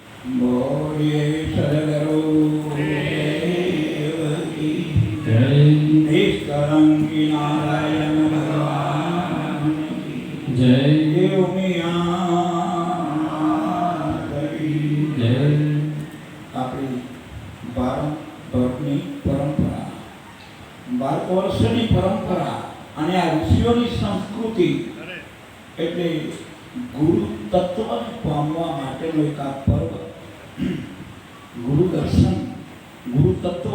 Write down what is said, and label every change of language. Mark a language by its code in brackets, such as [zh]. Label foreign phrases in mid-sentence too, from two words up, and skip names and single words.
[hi] बोलिए सदगुरु देव की जय। निष्कलंकी नारायण भगवान की जय। देव जय। [gu] આપણી ભારતની પરંપરા, ભારત વર્ષની પરંપરા અને આ ઋષિઓની સંસ્કૃતિ એટલે ગુરુ તત્વને પામવા માટેનો એક આ પર્વ, ગુરુ દર્શન, ગુરુ તત્વ,